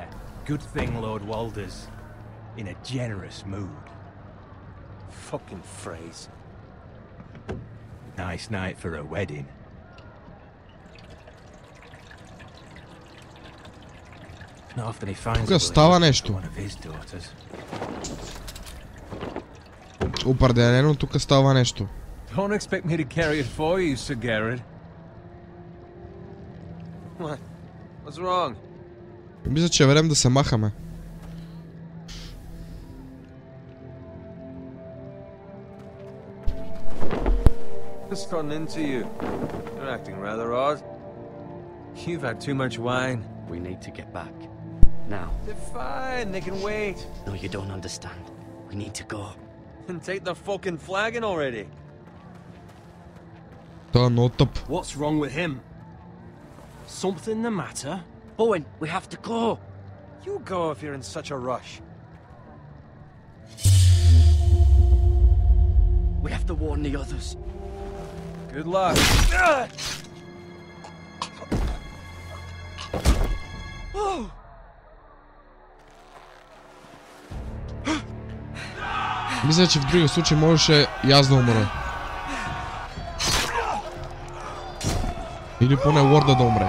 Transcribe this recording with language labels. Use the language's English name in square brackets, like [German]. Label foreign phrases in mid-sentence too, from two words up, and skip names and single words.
[English] Good thing Lord Walder's in a generous mood. Fucking phrase. Nice night for a wedding. Not often he finds [Bulgarian] Тук става нещо. [English] one of his daughters. [Bulgarian] Определено тук става нещо. [English] Don't expect me to carry it for you, Sir Gerard. What? What's wrong? [Bulgarian] Мисля, че е време да се махаме. [English] Just gotten into you. You're acting rather odd. You've had too much wine. We need to get back. Now. They're fine, they can wait. No, you don't understand. We need to go. And take the fucking flagon already. [Bulgarian] Това е много тъп. [English] What's wrong with him? Something the matter? Bowen, we have to go. You go if you're in such a rush. We have to warn the others. Good luck. [Bulgarian] Мисля, че в другия случай можеше и аз да умра. Или поне лорда да умре.